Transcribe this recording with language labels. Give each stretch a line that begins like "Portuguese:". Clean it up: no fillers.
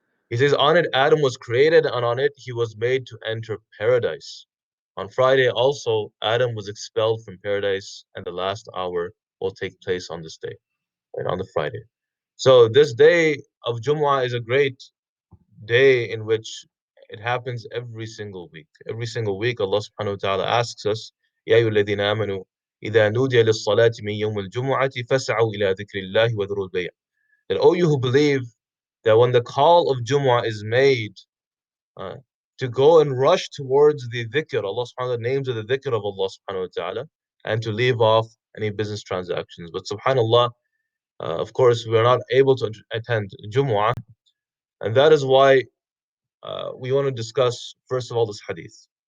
English: He says, on it Adam was created, and on it he was made to enter paradise. On Friday also Adam was expelled from paradise, and the last hour will take place on this day, right, on the Friday. So this day of Jumu'ah is a great day in which it happens every single week. Every single week, Allah subhanahu wa ta'ala asks us,
Arabic: يا أيها الذين آمنوا إذا نودي للصلاة من يوم الجمعة فاسعوا إلى ذكر الله وذروا البيع.
English: That, oh, you who believe, that when the call of Jumu'ah is made, uh, to go and rush towards the dhikr, Allah subhanahu wa ta'ala, names of the dhikr of Allah subhanahu wa ta'ala, and to leave off any business transactions. But subhanallah, of course, we are not able to attend Jumu'ah, and that is why we want to discuss, first of all, this hadith.